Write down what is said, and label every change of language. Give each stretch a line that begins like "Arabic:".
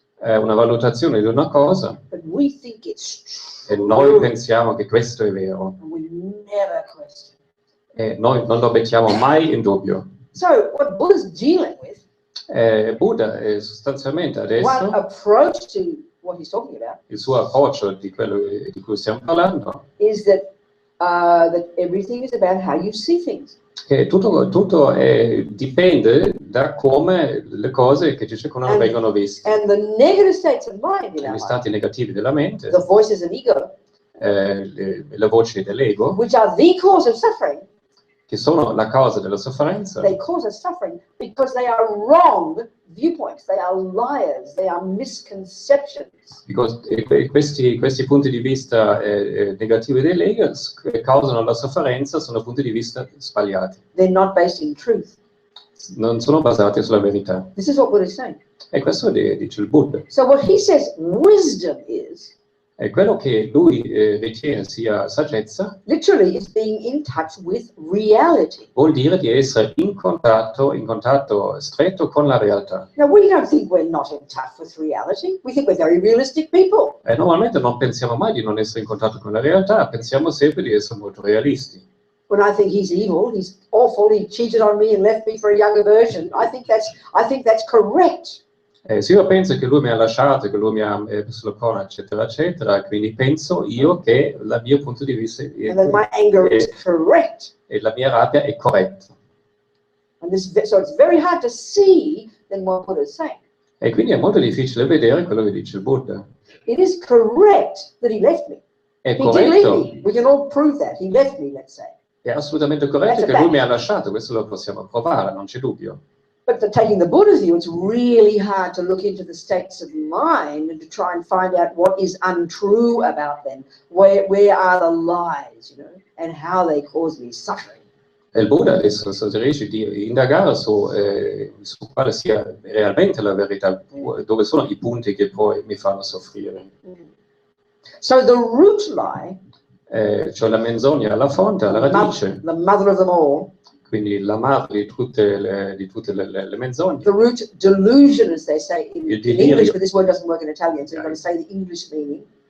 Italian: è una valutazione di una cosa,
English: but we think it's
Italian: e
English: true.
Italian: noi pensiamo che questo è vero.
English: And we never question.
Italian: E noi non lo mettiamo mai in dubbio.
English: So what Buddha's dealing with,
Italian: Buddha è sostanzialmente
English: one
Italian: adesso
English: approach to what he's talking about,
Italian: il suo approccio di quello di cui stiamo parlando,
English: is that everything is about how you see things.
Italian: che tutto dipende da come le cose che ci circondano vengono viste.
English: And the negative states of mind in our mind,
Italian: stati negativi della mente,
English: the voices of ego,
Italian: le voci dell'ego,
English: which are the cause of suffering,
Italian: che sono la causa della sofferenza,
English: they cause us suffering because they are wrong viewpoints, they are liars, they are misconceptions.
Italian: questi punti di vista negativi dell'ego causano la sofferenza, sono punti di vista sbagliati,
English: They're not based in truth.
Italian: non sono basati sulla verità.
English: This is what Buddha is saying.
Italian: E questo dice il Buddha.
English: So what he says wisdom is,
Italian: E quello che lui ritiene sia saggezza
English: literally, is being in touch with reality.
Italian: vuol dire di essere in contatto stretto con la realtà.
English: Now, we don't think we're not in touch with reality. We think we're very realistic people.
Italian: E normalmente non pensiamo mai di non essere in contatto con la realtà, pensiamo sempre di essere molto realisti.
English: When I think he's evil, he's awful, he cheated on me and left me for a younger version, I think that's correct.
Italian: Se io penso che lui mi ha lasciato, che lui mi ha messo la corona, eccetera, eccetera, quindi penso io che il mio punto di vista
English: And then my anger is correct.
Italian: e la mia rabbia è corretta.
English: And so it's very hard to see then what Buddha is saying.
Italian: E quindi è molto difficile vedere quello che dice il Buddha.
English: It is correct that he left me.
Italian: È
English: He did leave
Italian: corretto,
English: me. We can all prove that. He left me, let's say.
Italian: è assolutamente corretto che lui mi ha lasciato, questo lo possiamo provare, non c'è dubbio.
English: But taking the Buddha's view, it's really hard to look into the states of mind and to try and find out what is untrue about them. Where are the lies, and how they cause me suffering.
Italian: E il Buddha adesso suggerisce di indagare su quale sia realmente la verità, dove sono i punti che poi mi fanno soffrire.
English: So the root lie,
Italian: Cioè la menzogna alla fonte, alla radice,
English: the mother of them all,
Italian: quindi la madre di tutte le menzogne.
English: the root delusion, as they say in
Italian: Il delirio.
English: English, but this word doesn't work in Italian, so you've got to say the English meaning.